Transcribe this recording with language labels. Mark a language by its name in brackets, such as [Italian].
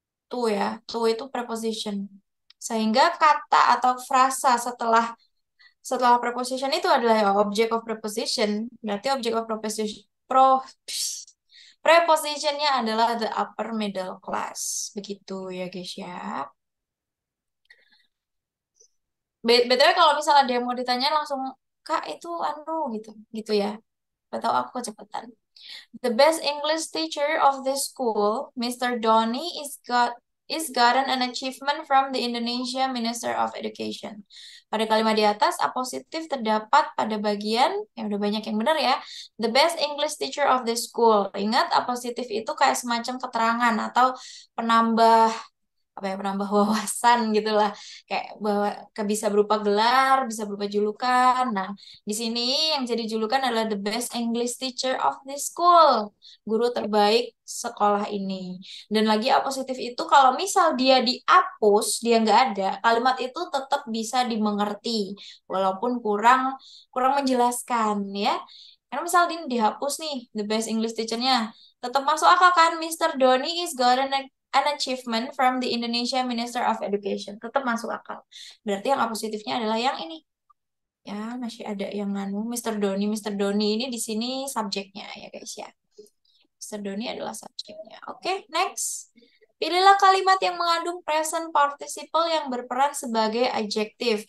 [Indonesian] To ya, to itu preposition. Sehingga kata atau frasa setelah preposition itu adalah [English] object of preposition. [Indonesian] Berarti object of preposition Prepositionnya adalah [English] the upper middle class. [Indonesian] Begitu ya guys ya. BTW kalau misalnya ada yang mau ditanya langsung, Kak itu anu gitu. Gitu ya. Atau aku kecepatan. [English] The best English teacher of this school, Mr. Donny, is gotten an achievement from the Indonesia Minister of Education. [Indonesian] Pada kalimat di atas, apositif terdapat pada bagian, yang udah banyak yang benar ya, [English] the best English teacher of this school. [Indonesian] Ingat, apositif itu kayak semacam keterangan atau penambah apa ya, penambah wawasan gitulah, kayak bahwa bisa berupa gelar, bisa berupa julukan. Nah, di sini yang jadi julukan adalah [English] the best English teacher of this school, [Indonesian] guru terbaik sekolah ini. Dan lagi positif itu kalau misal dia dihapus, dia nggak ada, kalimat itu tetap bisa dimengerti walaupun kurang kurang menjelaskan ya. Karena misal ini dihapus nih, [English] the best English teacher- [Indonesian] nya, tetap masuk akal kan? Mr. [English] Doni is golden an achievement from the Indonesia Minister of Education. [Indonesian] Tetap masuk akal. Berarti yang positifnya adalah yang ini. Ya, masih ada yang nganu Mr. Doni. Mr. Doni ini di sini subjeknya ya guys ya. Mr. Doni adalah subjeknya. Oke, next. Pilihlah kalimat yang mengandung present participle yang berperan sebagai adjektif.